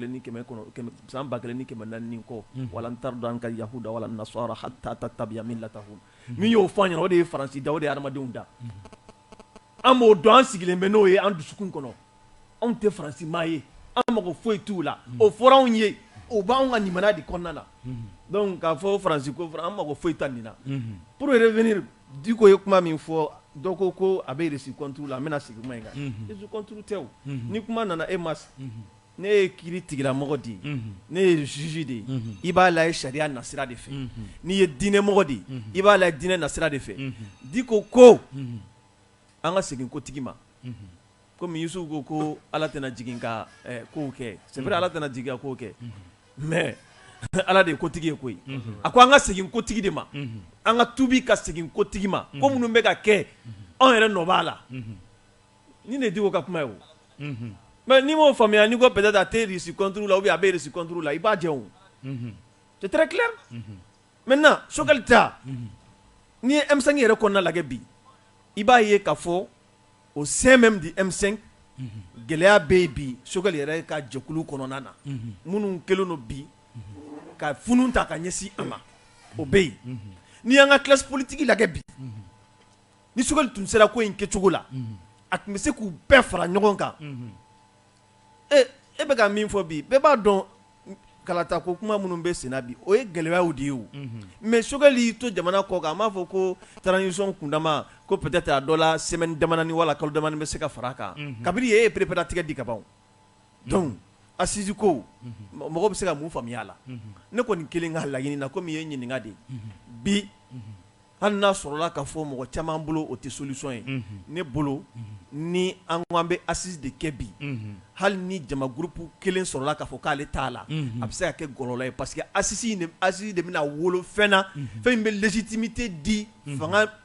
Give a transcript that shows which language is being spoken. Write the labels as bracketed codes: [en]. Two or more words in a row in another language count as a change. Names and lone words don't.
[bm] 1400 kɔ wala n t'a dɔn an ka Yahuda wala Nasara [ar] حتى تتبع ملتهم [bm] min y'o fɔ an ɲɛna o de ye Faransi da o de ye adamadenw da an b'o dɔn an sigilen bɛ n'o ye an dusukun kɔnɔ anw tɛ Faransi maa ye an mago foyi t'u la o fɔra anw ye o b'anw ka limaniya de kɔnɔna na donc k'a fɔ Faransi ko an mago foyi t'a nin na [fr] pour revenir [bm] Diko ye kuma min fɔ dɔ ko a bɛ [fr] reçu contre la [bm] n bɛna segin kuma in kan [fr] reçu contre [bm] tɛ o ni kuma nana e ma ne ye kiiri tigilamɔgɔ de ye ne ye juge de ye i b'a lajɛ sariya nasira de fɛ n'i ye diinɛmɔgɔ de ye i b'a lajɛ diinɛ nasira de fɛ Diko ko an ka segin kotigi ma komi Yusufu ko Ala tɛna jigin ka kow kɛ [fr] c'est vrai [bm] Ala tɛna jigin ka kow kɛ mais Ala de ye kotigi ye koyi a ko an ka segin kotigi de ma an ka tubi ka segin kotigi ma ko minnu bɛ ka kɛ anw yɛrɛ nɔ b'a la ni ne Diko ka kuma ye o mais n'i m'o faamuya n'i ko peut-être a tɛ [fr] reçu contre la ou bien [bm] a bɛ [fr] reçu contre la [bm] i b'a jɛ o [fr] c'est très clair maintenant [bm] Choguel ta n'i ye M5 yɛrɛ kɔnɔna lajɛ bi i b'a ye k'a fɔ [fr] au sein même du M5 [bm] gɛlɛya bɛ yen bi Choguel yɛrɛ ka jɛkulu kɔnɔna na minnu kɛlen don bi ka funu ta ka ɲɛsin a ma o bɛ yen n'i y'an ka [fr] classe politique [bm] lajɛ bi ni Choguel tun sera ko in kɛcogo la a tun bɛ se k'u bɛɛ fara ɲɔgɔn kan e bɛ ka min fɔ bi bɛɛ b'a dɔn kalata ko kuma minnu bɛ senna bi o ye gɛlɛyaw de ye o mais Choguel y'i to jamana kɔ kan a m'a fɔ ko transition kundama ko peut-être a dɔ la semaine damadɔni wala kalo damadɔni bɛ se ka fara a kan kabini e ye préparatigɛ di ka ban donc assise ko mɔgɔ bɛ se ka mun faamuya a la ne kɔni kelen ka laɲini na komi i ye ɲininka de bi hali n'a sɔrɔla k'a fɔ mɔgɔ caman bolo o tɛ solution ye ne bolo ni an ko an bɛ assise de kɛ bi hali ni jama groupe kelen sɔrɔla k'a fɔ k'ale t'a la a bɛ se ka kɛ gɔlɔlɔ ye [fr] parce que [bm] assise de bɛna wolo fɛn na fɛn min bɛ légitimité di fanga